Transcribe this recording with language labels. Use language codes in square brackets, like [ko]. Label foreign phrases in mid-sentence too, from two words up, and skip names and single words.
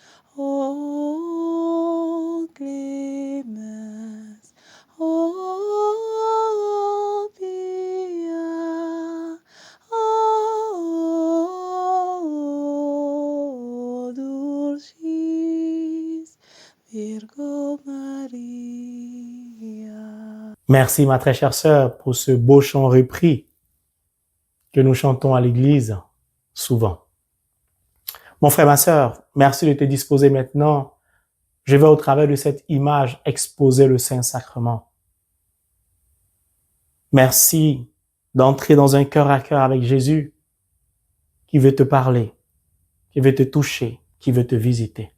[la] O clemens, o pia, o dulcis Virgo Maria. [fr] Merci, ma très chère sœur, pour ce beau chant repris que nous chantons à l'église souvent. Mon frère, ma sœur, merci de te disposer maintenant. Je vais au travers de cette image exposer le Saint-Sacrement. Merci d'entrer dans un cœur à cœur avec Jésus qui veut te parler, qui veut te toucher, qui veut te visiter.